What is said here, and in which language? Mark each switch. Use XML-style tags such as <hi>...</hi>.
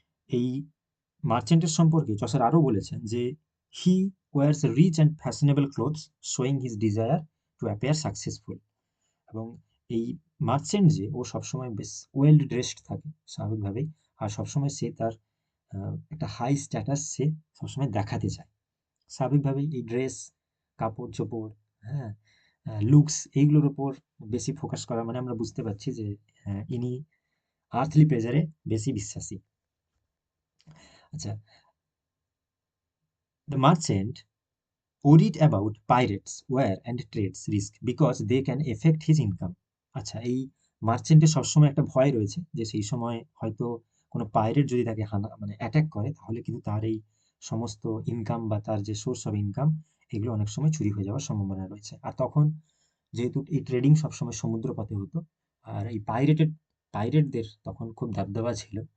<bn>এই মার্চেন্টের সম্পর্কে চসার আরও বলেছেন যে</bn> <en>he wears rich and fashionable clothes showing his desire to appear successful,</en> <bn>এবং এই মার্চেন্ট যে ও সবসময় বেশ ওয়েল ড্রেসড থাকে স্বাভাবিকভাবেই, আর সবসময় সে তার একটা হাই স্ট্যাটাস সে সবসময় দেখাতে চায়। স্বাভাবিকভাবেই এই ড্রেস, কাপড় চোপড়, হ্যাঁ, লুকস, এইগুলোর উপর বেশি ফোকাস করা মানে আমরা বুঝতে পারছি যে ইনি আর্থলি প্লেজারে বেশি বিশ্বাসী।</bn> <en>আচ্ছা, the merchant worried about pirates, war and trades risk because they can affect his income.</en> <bn>আচ্ছা, এই মার্চেন্টের সবসময় একটা ভয় রয়েছে যে সেই সময় হয়তো কোনো পাইরেট যদি তাকে মানে অ্যাটাক করে, তাহলে কিন্তু তার এই সমস্ত ইনকাম বা তার যে সোর্স অফ ইনকাম এগুলো অনেক সময় চুরি হয়ে যাওয়ার সম্ভাবনা রয়েছে। আর তখন যেহেতু এই ট্রেডিং সবসময় সমুদ্র পথে হতো, আর এই পাইরেটদের তখন খুব দাবদাবা ছিল।</bn>